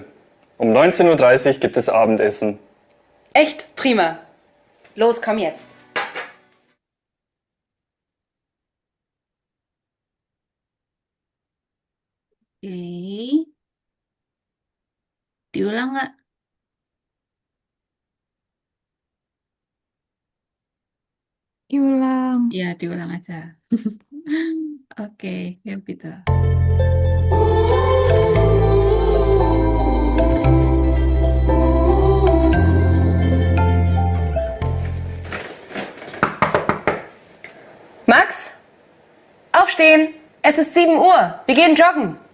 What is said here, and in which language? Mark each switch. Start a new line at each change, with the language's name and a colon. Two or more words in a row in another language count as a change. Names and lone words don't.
German: Um 19:30 Uhr gibt es Abendessen. Echt? Prima. Los, komm jetzt.
Indonesian: Oke. Diulang nggak? Diulang. Ya, diulang aja. Oke, ya gitu.
German: Max, aufstehen! Es ist 7 Uhr. Wir gehen joggen.